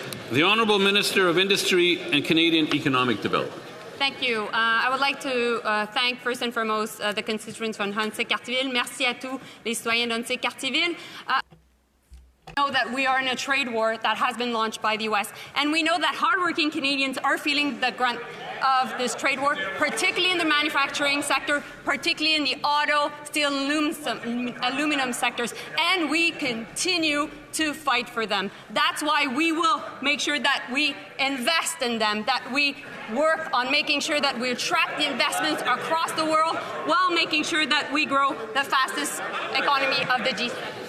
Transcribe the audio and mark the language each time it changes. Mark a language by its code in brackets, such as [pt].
[en] The Honourable Minister of Industry and Canadian Economic Development. Thank you. I would like to thank first and foremost the constituents from Huntsic-Cartierville. [fr] Merci à tous les citoyens d'Huntsic-Cartierville. [en] We know that we are in a trade war that has been launched by the U.S. And we know that hardworking Canadians are feeling the grunt of this trade war, particularly in the manufacturing sector, particularly in the auto, steel, aluminum sectors. And we continue to fight for them. That's why we will make sure that we invest in them, that we work on making sure that we attract the investments across the world while making sure that we grow the fastest economy of the G7.